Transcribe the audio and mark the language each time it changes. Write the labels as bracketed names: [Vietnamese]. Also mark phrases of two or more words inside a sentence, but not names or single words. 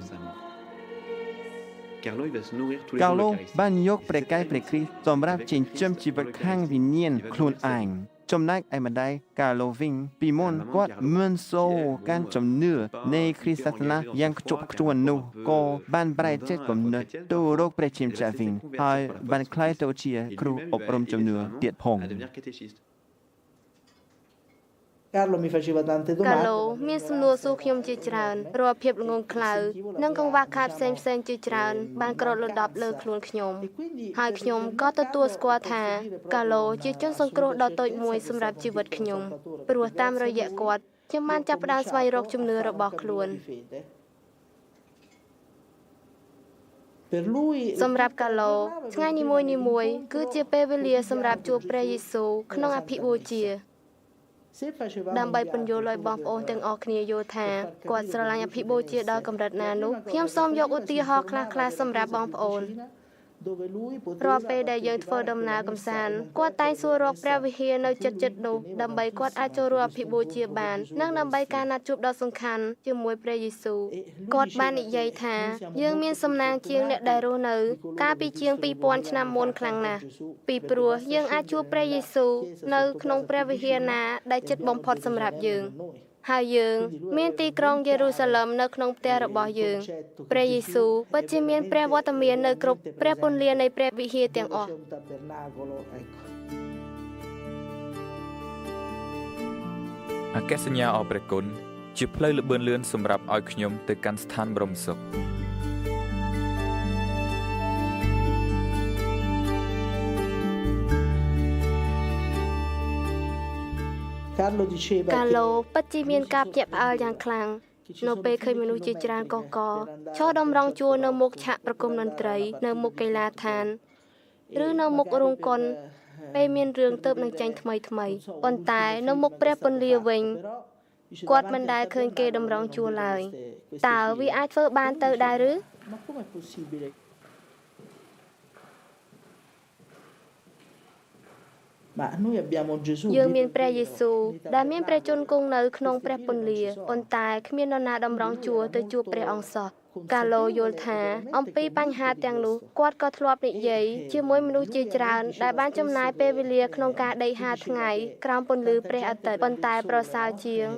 [Khmer] កាឡូបានយកព្រះកាយព្រះគ្រីស្ទសម្រាប់ចិញ្ចឹមជីវិតខាងវិញ្ញាណខ្លួនឯងចំណែកឯម្ដាយកាឡូវិញពីមុនគាត់មិនសូវកាន់ជំនឿនៃគ្រីស្ទសាសនាយ៉ាងខ្ជាប់ខ្ជួននោះក៏បានប្រែចិត្តគំនិតទៅរកព្រះជាម្ចាស់វិញហើយបានក្លាយទៅជាគ្រូអប់រំជំនឿទៀតផង [Italian] Carlo mi faceva tante [Khmer] កាឡូ [Italian] domande. [Khmer] មានសំណួរសួរខ្ញុំជាច្រើនរាល់ភាពល្ងងខ្លៅនិងកង្វះខាតផ្សេងជាច្រើនបានក្រោតលំដាប់លើខ្លួនខ្ញុំហើយខ្ញុំក៏ទទួលស្គាល់ថាកាឡូជាជនសង្គ្រោះដ៏តូចមួយសម្រាប់ជីវិតខ្ញុំព្រោះតាមរយៈគាត់ខ្ញុំបានចាប់ផ្ដើមស្វែងរកជំនឿរបស់ខ្លួន [Italian] Per lui [Khmer] សម្រាប់កាឡូថ្ងៃនីមួយគឺជាពេលវេលាសម្រាប់ជួបព្រះយេស៊ូវក្នុងអភិបូជា [Italian] se facevamo [Khmer] ដើម្បីពន្យល់ឲ្យបងប្អូនទាំងអស់គ្នាយល់ថាគាត់ស្រឡាញ់អភិបូជាដល់កម្រិតណានោះខ្ញុំសូមយកឧទាហរណ៍ខ្លះៗសម្រាប់បងប្អូន [Italian] dove lui [Khmer] រាល់ [Italian] poteva [Khmer] ពេលដែលយើងធ្វើដំណើរកម្សាន្តគាត់តែងសួររកព្រះវិហារនៅជិតនោះដើម្បីគាត់អាចចូលរួមអភិបូជាបាននិងដើម្បីការ ណាត់ជួបដ៏សំខាន់ជាមួយព្រះយេស៊ូវគាត់បាននិយាយថាយើងមានសំណាងជាងអ្នកដែលរស់នៅកាលពីជាង 2000 ឆ្នាំមុនខ្លាំងណាស់ពីព្រោះយើងអាចជួបព្រះយេស៊ូវនៅក្នុងព្រះវិហារណាដែលជិតបំផុតសម្រាប់យើង ហើយយើងមានទីក្រុងយេរូសាឡឹមនៅក្នុងផ្ទះរបស់យើងព្រះយេស៊ូវពិតជាមានព្រះវត្តមាននៅគ្រប់ព្រះពន្លានៃព្រះវិហារទាំងអស់ [Italian] c'è un tabernacolo, ecco. [Khmer] អគ្គសញ្ញាអរព្រះគុណជាផ្លូវល្បឿនលឿនសម្រាប់ឲ្យខ្ញុំទៅកាន់ស្ថានបរមសុខ [Italian] Carlo diceva [Khmer] កា [Italian] che [Khmer] ឡូពិតជាមានការភ្ញាក់ផ្អើលយ៉ាងខ្លាំងនៅពេលឃើញមនុស្សជាច្រើនកកឈរតម្រង់ជួរនៅមុខឆាកប្រគំតន្ត្រីនៅមុខកីឡាដ្ឋានឬនៅមុខរោងកុនពេលមានរឿងទៅនឹងចាញ់ថ្មីប៉ុន្តែនៅមុខព្រះពន្លាវិញ គាត់មិនដែលឃើញគេតម្រង់ជួរឡើយតើវាអាចធ្វើបានទៅដែរឬ [Italian] ma com'è possibile? Ma noi abbiamo Gesù [Khmer] យើងមានព្រះយេស៊ូវដែលមានព្រះជន្មគង់នៅក្នុងព្រះពន្លាប៉ុន្តែគ្មាននរណាតម្រង់ជួរទៅជួបព្រះអង្គសោះ កាឡូយល់ថាអំពីបញ្ហាទាំងនោះគាត់ក៏ធ្លាប់ និយាយជាមួយមនុស្សជាច្រើនដែលបានចំណាយពេលវេលាក្នុងការដេកហាលថ្ងៃក្រោមពន្លឺព្រះអាទិត្យប៉ុន្តែប្រសើរជាង